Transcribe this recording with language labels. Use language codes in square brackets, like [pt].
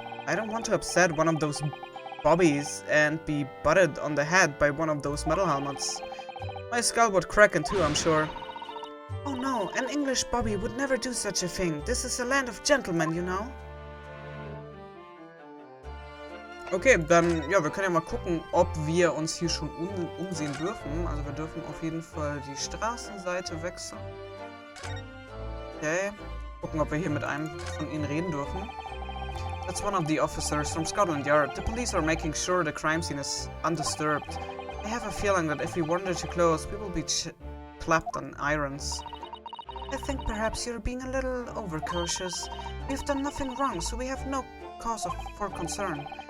[en] I don't want to upset one of those bobbies and be butted on the head by one of those metal helmets. My skull would crack in two, I'm sure. Oh no, an English bobby would never do such a thing. This is a land of gentlemen, you know. [de] Okay, dann, ja, wir können ja mal gucken, ob wir uns hier schon umsehen dürfen. Also wir dürfen auf jeden Fall die Straßenseite wechseln. Okay. Gucken, ob wir hier mit einem von ihnen reden dürfen. [en] That's one of the officers from Scotland Yard. The police are making sure the crime scene is undisturbed. I have a feeling that if we wander too close, we will be clapped on irons. I think perhaps you're being a little overcautious. We've done nothing wrong, so we have no cause for concern.